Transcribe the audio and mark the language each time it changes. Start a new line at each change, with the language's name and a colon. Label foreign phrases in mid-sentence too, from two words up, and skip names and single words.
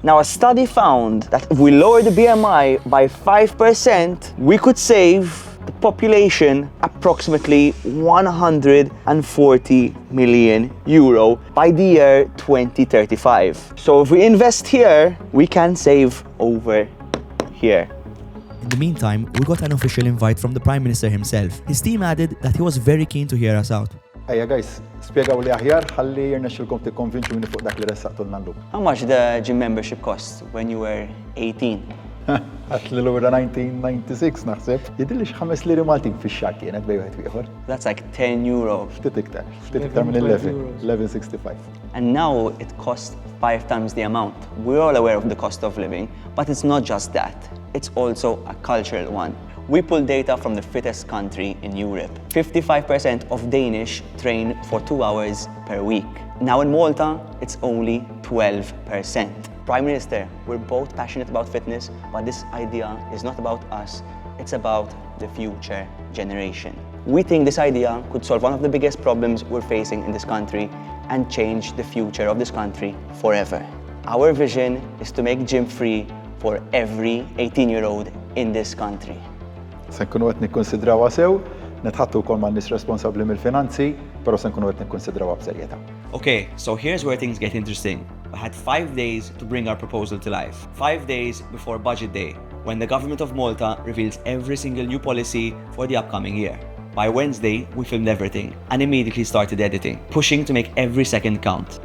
English: Now, a study found that if we lower the BMI by 5%, we could save the population approximately €140 million by the year 2035. So if we invest here, we can save over here. In the meantime, we got an official invite from the Prime Minister himself. His team added that he was very keen to hear us out.
Maltese: Ejja guys, spjegaw li aħjar ħalli jirnexxilkom tikkonvinċuni fuq dak li ressaqtulna llum.
English: How much the gym membership cost when you were 18?
Maltese: Għat li l-ura 1996 naħseb. Jidilli x'5 liri Maltin fix-xahar kienet bej wieħed ieħor.
English: That's like €10.
Maltese: Ftit iktar minn 11.65.
English: And now it costs 5 times the amount. We're all aware of the cost of living, but it's not just that. It's also a cultural one. We pull data from the fittest country in Europe. 55% of Danish train for 2 hours per week. Now in Malta, it's only 12%. Prime Minister, we're both passionate about fitness, but this idea is not about us, it's about the future generation. We think this idea could solve one of the biggest problems we're facing in this country and change the future of this country forever. Our vision is to make gym free for every 18-year-old in this country.
Maltese: Se nkunu qed nikkonsidrawha sew, nitħattu wkoll man-nies responsabbli mill-finanzi, però se nkunu qed nikkonsidrawha b'serjetà.
English: Okay, so here's where things get interesting. We had 5 days to bring our proposal to life. 5 days before Budget Day, when the government of Malta reveals every single new policy for the upcoming year. By Wednesday, we filmed everything and immediately started editing, pushing to make every second count.